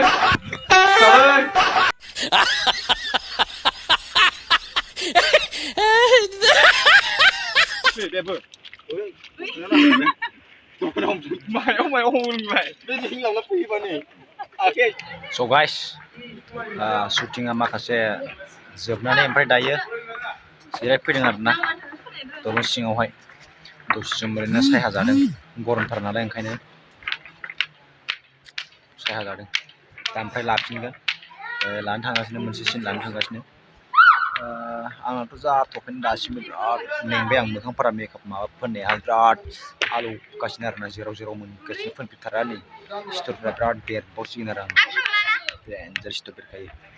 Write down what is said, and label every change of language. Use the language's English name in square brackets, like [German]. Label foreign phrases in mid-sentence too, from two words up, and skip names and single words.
[Vietnamese] Salah. Đây đẹp rồi. Mày [English] So guys, [Bodo] shooting माखासे जोबनानै ओमफ्राय दायो जिराय फैदों आरोना दलं सिङावहाय दसे सम ओरैनो सायहा जादों गरमथार नालाय ओंखायनो सायहा जादों दा ओमफ्राय लाफिनगोन लानो थांगासिनो मोनसे सिन लानो थांगासिनो आंनाथ' जाथ'खैनो दासिमबो बिराद मेंबाय आं मोखांफोरा मेकआप माबा फोननाया बिराद आलौगासिनो आरोना जेराव जेराव मोनगासिनो फोनफिनथारा नै सिथरफोरा बिराद बेरबावसिगोन आरो आं देन्जार सिथर बेरखायो